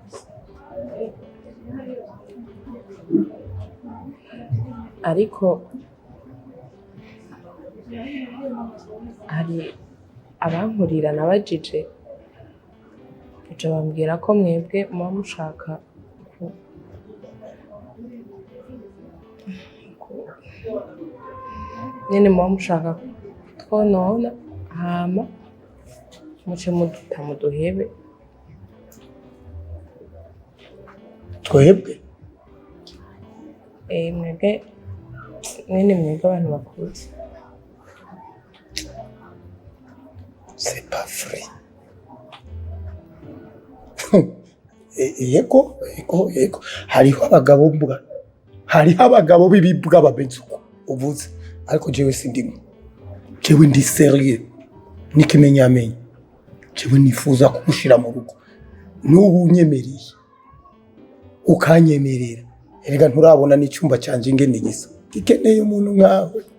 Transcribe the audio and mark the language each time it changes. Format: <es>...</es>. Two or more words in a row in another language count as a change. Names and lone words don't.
<rn>ariko hari abankurira nabajije uje bambwira ko mwebwe muba mushaka nyene muba mushaka twonona hama muce muduta muduhebe twebwe mwebwe mwebwe abantu bakuze</rn> <fr>c'est pas vrai</fr> <rn>yego hariho abagabo mbwa hariho abagabo b'ibibwa bameze uko uvuze ariko jewe sindimo jewe ndi sérieux n'ikimenyamenye jewe nifuza kugushira mu rugo n'ubu unyemereye ukanyemerera erega nturabona n'icyumba cyanje ingene gisa gikeneye umuntu nkawe</rn>